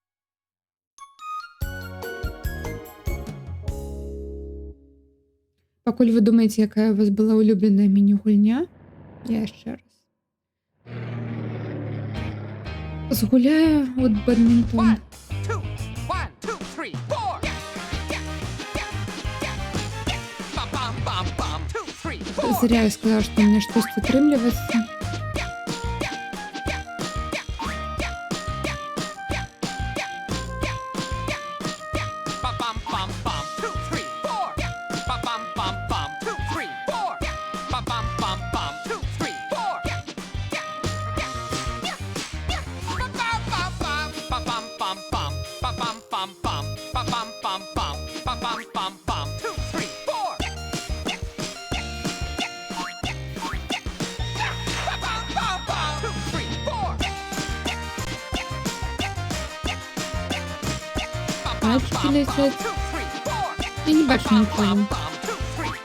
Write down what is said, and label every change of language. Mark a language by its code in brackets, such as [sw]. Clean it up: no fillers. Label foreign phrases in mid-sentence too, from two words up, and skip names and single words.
[be] Пакуль вы думаеце, якая у вас была улюбленая міні-гульня, я яшчэ раз згуляю от бадмінтон. 2, 1, 2, 3, 4. Ba bum bum bum. 2, 3, 4. [ru] Зря я сказала, [be] што мне штосьці атрымліваецца. Ba bum bum bum. 2, 3, 4. Ba bum bum bum. 2, 3, 4. Ba bum bum bum. 2, 3, 4. Ba bum bum bum. Ba bum bum bum. Ba bum bum bum. Ba bum bum bum. 2, 3, 4. Ba bum bum bum. 2, 3, 4. [ru] Пальчики летят. [be] Я не бачу нікого.